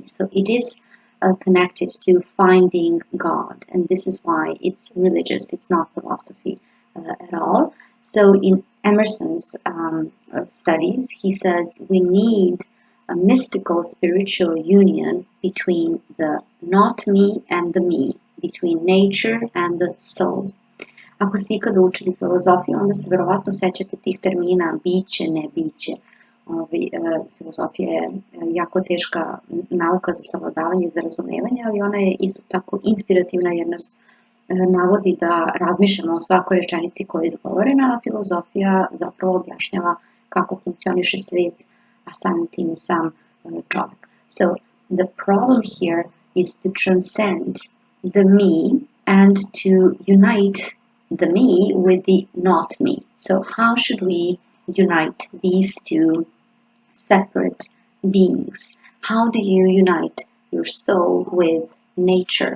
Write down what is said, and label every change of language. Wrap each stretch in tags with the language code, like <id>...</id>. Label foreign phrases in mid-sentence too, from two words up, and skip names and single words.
<en>So it is connected to finding God, and this is why it's religious, it's not philosophy at all. So in Emerson's studies, he says we need a mystical spiritual union between the not me and the me, between nature and the soul.</en> <sr>Ako ste ikada učili filozofiju, onda se verovatno sećate tih termina biće, ne biće. Filozofija je jako teška nauka za savladavanje i za razumevanje, ali ona je isto tako inspirativna jer nas navodi da razmišljamo o svakoj rečenici koja je izgovorena, a filozofija zapravo objašnjava kako funkcioniše svijet, a samim tim i sam čovjek.</sr> <en>So the problem here is to transcend the me and to unite the me with the not me. So how should we unite these two separate beings? How do you unite your soul with nature?</en>